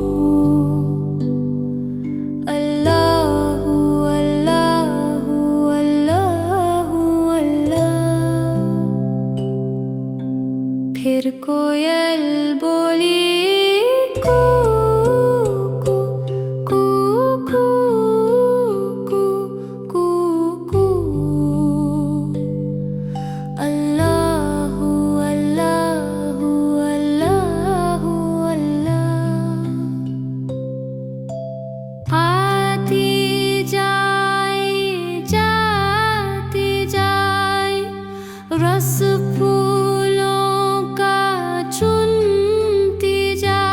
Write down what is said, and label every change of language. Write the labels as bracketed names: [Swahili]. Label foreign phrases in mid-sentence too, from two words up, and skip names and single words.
[Arabic] الله الله الله الله. [Hindi] फिर कोयल बोली कू कू कू कू कू कू कू। [Arabic] الله الله الله الله. [Hindi] आती जाए जाती जाए रस फूलों का चुनती जाए।